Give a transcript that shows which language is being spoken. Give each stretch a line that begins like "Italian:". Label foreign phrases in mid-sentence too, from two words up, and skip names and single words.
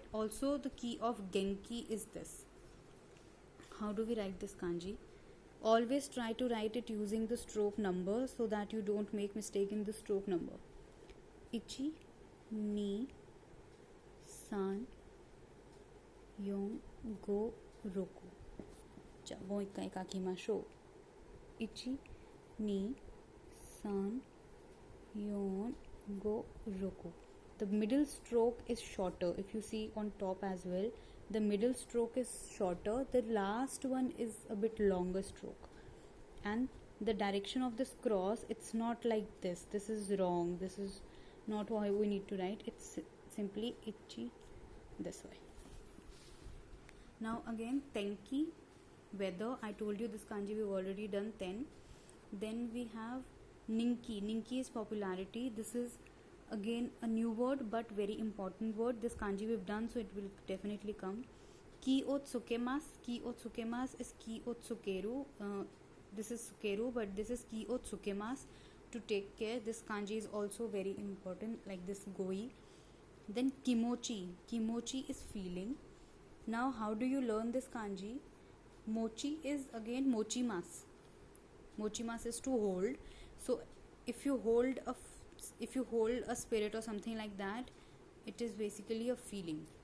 English: Also the key of Genki is this. How do we write this kanji? Always try to write it using the stroke number so that you don't make mistake in the stroke number.
Japanese: 一、二、三、四、五、六. もう一回書きましょう。一、二, 三、四、五、六.
English: The middle stroke is shorter. If you see on top as well, the middle stroke is shorter. The last one is a bit longer stroke. And the direction of this cross, it's not like this. This is wrong. This is not how we need to write. It's simply ichi this way. Now again, tenki, weather. I told you this kanji we've already done 10. Then we have ninki. Ninki is popularity. This is again a new word but very important word. This kanji we've done, so it will definitely come.
Japanese: 気を付けます. 気を付けます is 気を付ける.
English: This is tsukeru, but this is
Japanese: 気を付けます,
English: to take care. This kanji is also very important, like this goi. Then kimochi. Kimochi is feeling. Now how do you learn this kanji? Mochi is again mochimas. Mochimas is to hold. So if you hold a spirit or something like that, it is basically a feeling.